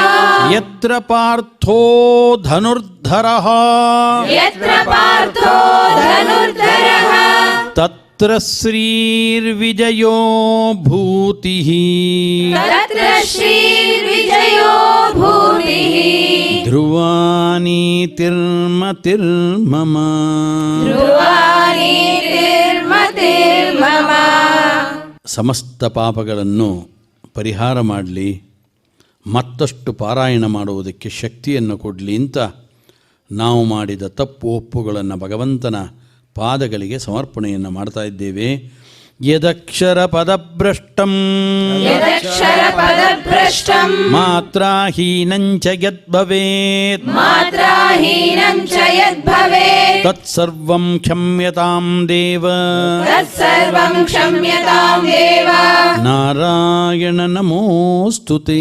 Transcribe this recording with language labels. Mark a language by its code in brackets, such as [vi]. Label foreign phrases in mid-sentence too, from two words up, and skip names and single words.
[sa] ಯತ್ರ ಪಾರ್ಥೋ ಧನುರ್ಧರಃ यत्र पार्थो धनुर्धरः ತತ್ರ ಶ್ರೀರ್ವಿಜಯೋ ಭೂತಿಃ तत्र श्रीर्विजयो भूतिः ಧ್ರುವ ನೀತಿರ್ಮತಿರ್ಮಮ. ಧ್ರುವಾನಿರ್ಮತಿರ್ಮಮ. [kn] ಸಮಸ್ತ ಪಾಪಗಳನ್ನು ಪರಿಹಾರ ಮಾಡಲಿ, ಮತ್ತಷ್ಟು ಪಾರಾಯಣ ಮಾಡುವುದಕ್ಕೆ ಶಕ್ತಿಯನ್ನು ಕೊಡಲಿ ಅಂತ ನಾವು ಮಾಡಿದ ತಪ್ಪು ಒಪ್ಪುಗಳನ್ನು ಭಗವಂತನ ಪಾದಗಳಿಗೆ ಸಮರ್ಪಣೆಯನ್ನು ಮಾಡ್ತಾ ಇದ್ದೇವೆ. [sa] ಯದಕ್ಷರ ಪದಭ್ರಷ್ಟಂ यदक्षरपदभ्रष्टं ಮಾತ್ರಾಹೀನಂಚ ಯದ್ಭವೇತ್ मात्राहीनं च यद्भवेत् ತತ್ಸರ್ವಂ ಕ್ಷಮ್ಯತಾಂ ದೇವ. तत्सर्वं क्षम्यतां देव. ನಾರಾಯಣ ನಮೋಸ್ತುತೇ.